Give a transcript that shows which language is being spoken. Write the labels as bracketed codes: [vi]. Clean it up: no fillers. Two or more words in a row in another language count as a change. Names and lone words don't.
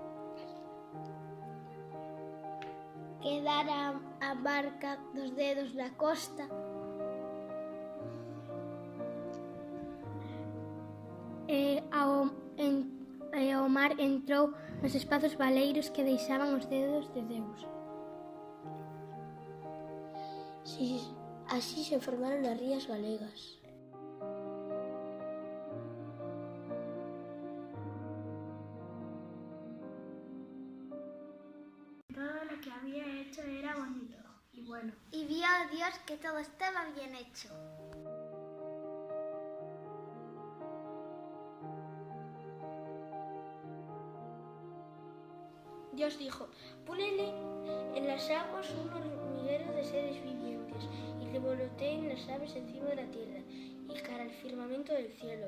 [gl] Quedara a marca dos dedos na costa e o mar entrou nos espazos baleiros que deixaban os dedos de Deus. [es] Así se formaron [gl] as rías galegas. [es] Todo lo que había hecho era bonito y bueno. Y vio a Dios que todo estaba bien hecho. Dios dijo: "Ponele en las aguas un hormiguero de seres vivientes y revoloteen las aves encima de la tierra y cara al firmamento del cielo".